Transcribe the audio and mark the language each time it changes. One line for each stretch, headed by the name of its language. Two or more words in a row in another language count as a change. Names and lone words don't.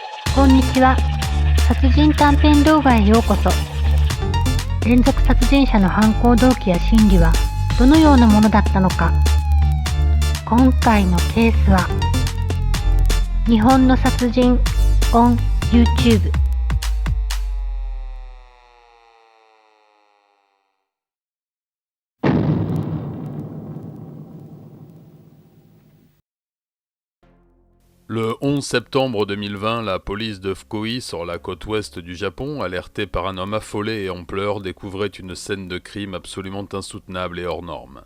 Japanese: こんにちは。殺人短編動画へようこそ。連続殺人者の犯行動機や心理はどのようなものだったのか。今回のケースは日本の殺人 on YouTube。
French: Le 11 septembre 2020, la police de Fukui, sur la côte ouest du Japon, alertée par un homme affolé et en pleurs, découvrait une scène de crime absolument insoutenable et hors norme.